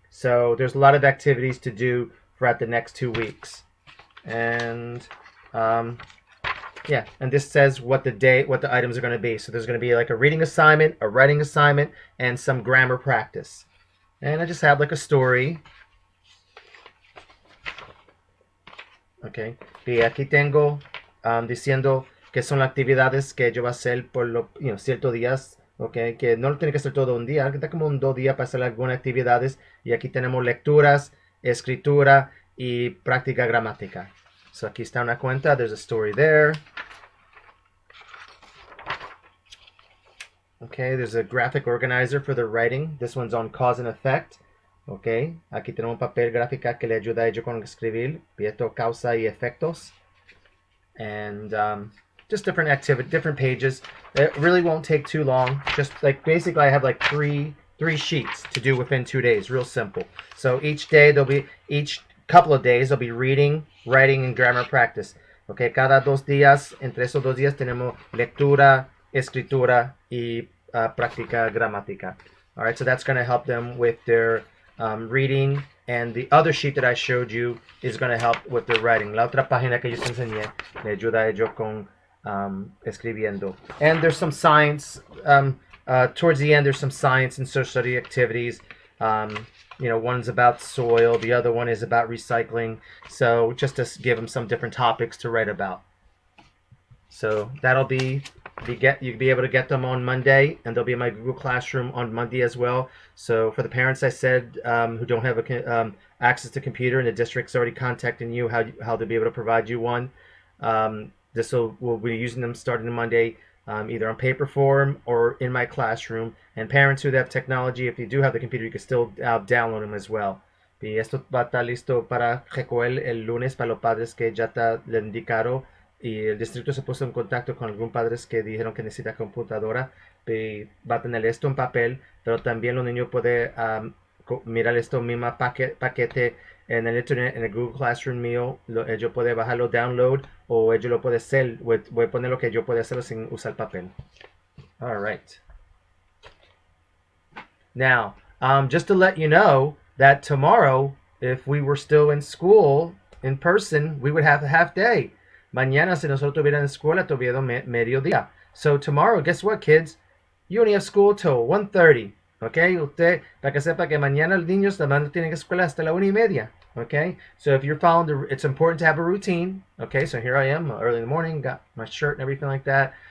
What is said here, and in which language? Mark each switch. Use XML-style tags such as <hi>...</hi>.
<en>So there's a lot of activities to do throughout the next 2 weeks. And yeah, and this says what the items are going to be. So there's going to be like a reading assignment, a writing assignment, and some grammar practice. And I just have like a story.</en> <es>Okay, y aquí tengo diciendo que son las actividades que yo voy a hacer por ciertos días. Okay, que no tiene que ser todo un día, que está como un 2 días para hacer algunas actividades. Y aquí tenemos lecturas, escritura y práctica gramática.</es> <en>So</en> <es>aquí está una cuenta.</es> <en>There's a story there. Okay, there's a graphic organizer for the writing. This one's on cause and effect.</en> <es>Okay, aquí tenemos un papel gráfica que le ayuda a ellos con escribir. Esto, causa y efectos.</es> <en>And just different pages. It really won't take too long. Just like basically I have like three sheets to do within 2 days. Real simple. So each couple of days there'll be reading, writing, and grammar practice.</en> <es>Okay, cada 2 días, entre esos 2 días tenemos lectura, escritura y práctica gramática.</es> <en>All right, so that's going to help them with their reading, and the other sheet that I showed you is going to help with their writing.</en> <es>La otra página que yo te enseñé le ayuda a ellos con escribiendo.</es> <en>And there's some science, towards the end there's some science and social study activities. One's about soil, the other one is about recycling. So just to give them some different topics to write about. So that'll you'll be able to get them on Monday, and they'll be in my Google Classroom on Monday as well. So for the parents, I said, who don't have access to computer, and the district's already contacting you how to be able to provide you one. We'll be using them starting on Monday, either on paper form or in my classroom. And parents who have technology, if you do have the computer, you can still download them as well.</en> <es>Y esto va a estar listo para recoger el lunes para los padres que ya le indicaron. Y el distrito se puso en contacto con algunos padres que dijeron que necesita computadora. Y va a tener esto en papel, pero también los niños pueden mirar esto mismo paquete en el internet, en el Google Classroom mío. Ellos pueden bajarlo, download, o ellos lo pueden hacer. Voy a poner lo que yo puedo hacerlo sin usar papel.</es> <en>All right. Now, just to let you know that tomorrow, if we were still in school in person, we would have a half day.</en> <es>Mañana, si nosotros tuviéramos escuela, tuviéramos mediodía.</es> <en>So tomorrow, guess what, kids? You only have school till 1:30.</en> <es>Okay, usted, para que sepa que mañana los niños también tienen que escuela hasta la 1:30.</es> <en>Okay, so if you're following it's important to have a routine. Okay, so here I am early in the morning, got my shirt and everything like that.</en>